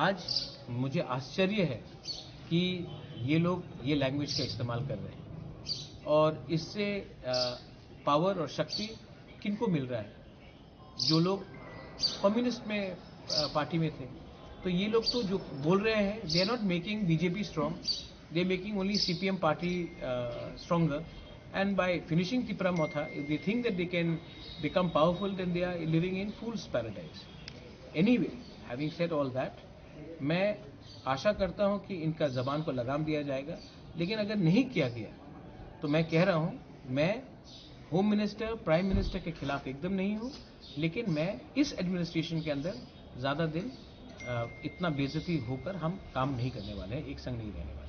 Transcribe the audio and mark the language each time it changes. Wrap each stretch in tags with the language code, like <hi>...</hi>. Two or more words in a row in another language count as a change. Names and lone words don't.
<hi>आज मुझे आश्चर्य है कि ये लोग ये लैंग्वेज का इस्तेमाल कर रहे हैं, और इससे पावर और शक्ति किनको मिल रहा है? जो लोग कम्युनिस्ट में पार्टी में थे, तो ये लोग तो जो बोल रहे हैं,</hi> <en>they are not making BJP strong, they are making only CPM party stronger. And by finishing Tipra Motha, if they think that they can become powerful, then they are living in fool's paradise. Anyway, having said all that,</en> <hi>मैं आशा करता हूं कि इनका जबान को लगाम दिया जाएगा, लेकिन अगर नहीं किया गया तो मैं कह रहा हूं, मैं</hi> <en>Home Minister, Prime Minister</en> <hi>के खिलाफ एकदम नहीं हूं, लेकिन मैं इस एडमिनिस्ट्रेशन के अंदर ज़्यादा दिन इतना बेइज्जती होकर हम काम नहीं करने वाले हैं, एक संग नहीं रहने वाले।</hi>